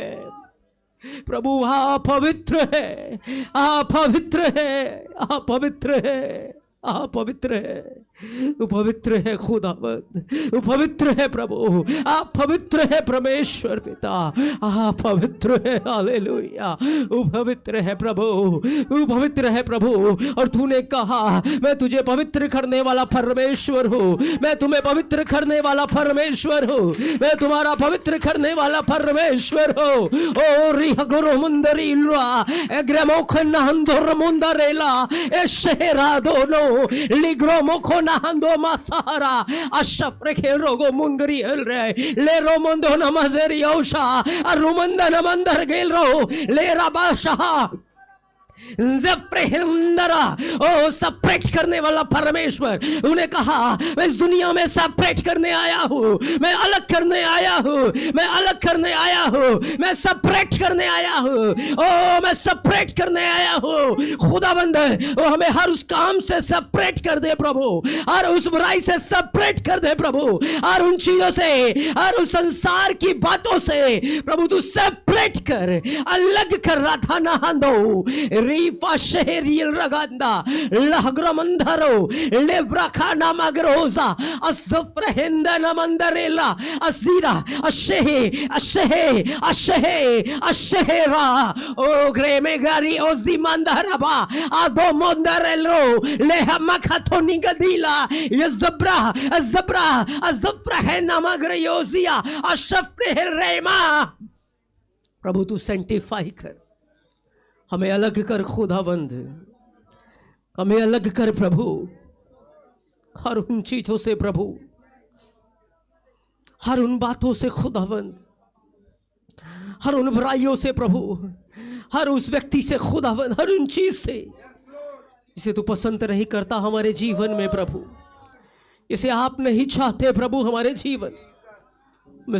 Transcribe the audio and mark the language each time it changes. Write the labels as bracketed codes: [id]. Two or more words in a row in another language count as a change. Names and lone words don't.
[hi] प्रभु आप पवित्र है, आप पवित्र है, आप पवित्र है, आप पवित्र है, तू पवित्र है खुदावंद, तू पवित्र है प्रभु, आप पवित्र है परमेश्वर पिता, आप पवित्र है। हालेलुया, तू पवित्र है प्रभु, तू पवित्र है प्रभु। और तूने कहा मैं तुझे पवित्र करने वाला परमेश्वर हूँ, मैं तुम्हें पवित्र करने वाला परमेश्वर हूँ, मैं तुम्हारा पवित्र करने वाला परमेश्वर हूँ। ओ रिह गुरु मुंदरी इल्वा एग्रेमोखन हंदोर मुंदरेला ए शहरा दोनों लिग्रो मोखो नहंदो मासारा अशप्रे खेरोगो मुंगरी एल रे ले रोमंदो नमजेरी औशा अरुमंदा नमंदर गेल रो ले राबाशा ओ सेपरेट करने वाला परमेश्वर। उन्हें कहा मैं इस दुनिया में सेपरेट करने आया हूँ, मैं अलग करने आया हूँ, मैं अलग करने आया हूँ, मैं सेपरेट करने आया हूँ। ओ मैं सेपरेट करने आया हूँ। खुदाबंद ओ हमें हर उस काम से सेपरेट कर दे प्रभु, हर उस बुराई से सेपरेट कर दे प्रभु, हर उन चीजों से, हर उस संसार की बातों से प्रभु तू सेपरेट कर, अलग कर रहा था ना दो रीफा शहरियल रगंदा लहग्रमंधरो लेव्राखाना मगरोजा असफ्रहेंदा नमंदरेला असीरा अशहे अशहे अशहे अशहेरा ओ ग्रेमे गारी ओ जिमंदरबा आदो मंदरेलो लेहमखतो निगदीला ये जब्रा जब्रा जब्रा है नमग्रयोजिया अशफ्रेहल रेमा। प्रभु तू सेंटिफाई कर, हमें अलग कर खुदावंद, हमें अलग कर प्रभु हर उन चीजों से प्रभु, हर उन बातों से खुदावंद, हर उन बुराइयों से प्रभु, हर उस व्यक्ति से खुदावंद, हर उन चीज से जिसे तू पसंद नहीं करता हमारे जीवन में प्रभु, इसे आप नहीं चाहते प्रभु हमारे जीवन में।